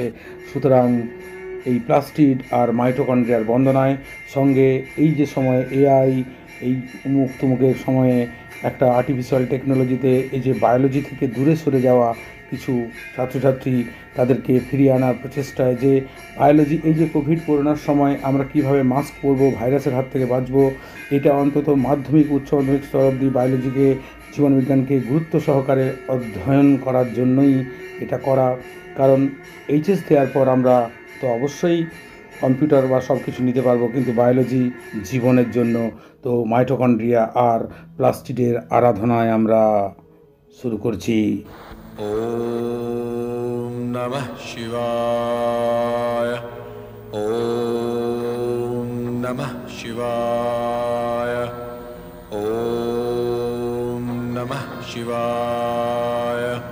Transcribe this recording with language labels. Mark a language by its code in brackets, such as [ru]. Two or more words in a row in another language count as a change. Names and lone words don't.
[bn] সুতরাং এই প্লাস্টিড আর মাইটোকন্ড্রিয়ার বন্দনায়, সঙ্গে এই যে সময় এআই, এই উমুক তুমুকের সময়ে একটা [en] artificial technologyতে [bn] এই যে বায়োলজি থেকে দূরে সরে যাওয়া কিছু ছাত্রছাত্রী, তাদেরকে ফিরিয়ে আনার প্রচেষ্টায় যে বায়োলজি, এই যে কোভিড করোনার সময় আমরা কিভাবে মাস্ক পরবো, ভাইরাসের হাত থেকে বাঁচবো, এটা অন্তত মাধ্যমিক উচ্চ মাধ্যমিক স্তর অবধি বায়োলজিকে, জীবনবিজ্ঞানকে গুরুত্ব সহকারে অধ্যয়ন করার জন্যই এটা করা। কারণ এইচএস দেওয়ার পর আমরা তো অবশ্যই কম্পিউটার বা সব কিছু নিতে পারবো, কিন্তু বায়োলজি জীবনের জন্য। তো মাইটোকন্ড্রিয়া আর প্লাস্টিডের আরাধনায় আমরা শুরু করছি। [sa] ওম নমঃ শিবায়। ওম নমঃ শিবায়। ওম নমঃ শিবায়।